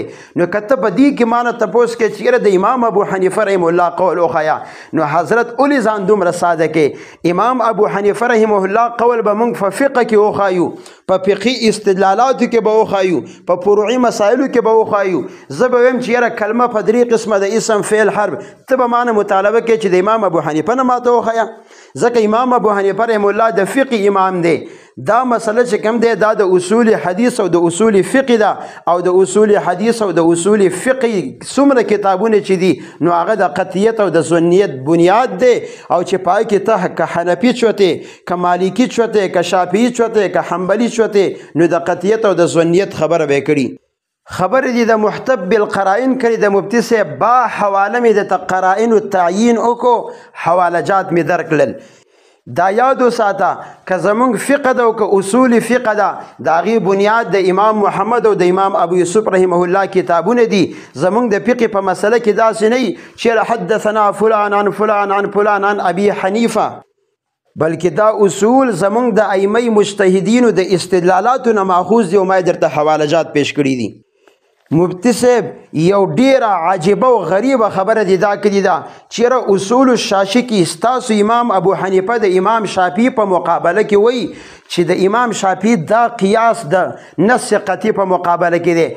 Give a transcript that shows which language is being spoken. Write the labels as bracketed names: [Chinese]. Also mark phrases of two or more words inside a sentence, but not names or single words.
[Pashto] نو که ته به دې کې ما نه تپوس کې چې یاره د امام ابو حنیفه [Arabic] رحمه الله [Pashto] قول وښیه، نو حضرت ولې ځان دومره ساده کې؟ امام ابو حنیفه [Arabic] رحمه الله [Pashto] قول به موږ په فقه کې وښایو، په فقهي استدلالاتو کې به وښایو، په فروعي مسایلو کې به وښایو. زه به ویم چې یاره کلمه په درې قسمه د اسم فعل حرف، ته به مانه مطالبه کې چې د امام ابو حنیفه نه ماته وښیه، ځکه امام ابو حنیفه [Arabic] رحم الله [Pashto] د فقه امام دی. دا مسله چې کوم دی دا د اصول حدیث او د اصول فقه ده، او د اصول حدیث او د اصول فقه څومره کتابونه چې دي نو هغه د قطعیت او د ظنیت بنیاد دی، او چې پای کې ته که حنفي چوتې، که مالکي چوتې، که شافعي چوتې، که حنبلي چوتې، نو د قطعیت او د ظنیت خبره به کړي. خبر دي د محتب بالقرائن کړي د مفتی صاحب، با حواله مې د قرائن و تعیین وکړو، حواله جات مې درکړل. دا یاد وساته که زمونږ فقه ده او که اصول فقه ده د هغې بنیاد د امام محمد او د امام ابو یوسف [Arabic] رحمه الله [Pashto] کتابونه دي. زمونږ د فقه په مسله کې داسې نه چې [Arabic] حدثنا فلان عن فلان عن فلان عن ابي حنیفه، [Pashto] بلکې دا اصول زمونږ د ائمه مجتهدینو د استدلالاتو نه ماخوذ دي، او ما درته حواله جات پیش کړي دي. مفتی صاحب یو ډیره عجیبه او غریبه خبره دی دا کړې ده چې اصول الشاشي کې ستاسو امام ابو حنیفه د امام شافعي په مقابله کې وایي چې د امام شافعي دا قیاس د نص قطعي په مقابله کې دی.